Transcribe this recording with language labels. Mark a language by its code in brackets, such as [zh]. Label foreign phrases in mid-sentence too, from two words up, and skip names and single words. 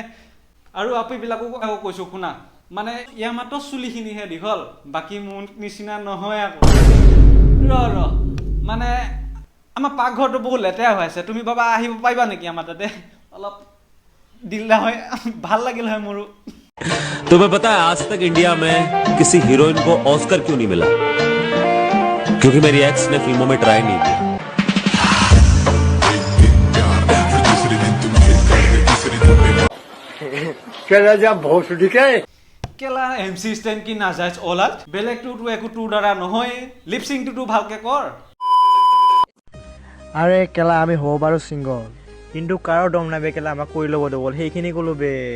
[as] আৰু আপিবিলাকো আকৌ কৈছোঁ শুনা, মানে ইয়াৰ মাত্ৰ চুলিখিনিহে দীঘল, বাকী মোৰ নিচিনা নহয় আকৌ। ৰ মানে আমাৰ পাকঘৰটো বহুত লেতেৰা হৈ আছে, তুমি বাবা আহিব পাৰিবা নেকি আমাৰ তাতে? অলপ দিলা হয় ভাল লাগিল হয় মোৰো। [hi] तुम्हें पता है आज तक इंडिया में किसी हीरोइन को ऑस्कर क्यों नहीं मिला? क्योंकि मेरी एक्स ने फिल्मों में ट्राई नहीं किया। [as] কেলা MC ষ্টেণ্ড কি নাযায় অলাত, বেলেগটোতো একো তোৰ দ্বাৰা নহয়, লিপচিংটোতো ভালকে কৰ। আৰে কেলা আমি হ'ব পাৰোঁ ছিংগল, কিন্তু কাৰো দম নাই বে কেলা, আমাক কৰি ল'ব দবল, সেইখিনি ক'লো বে।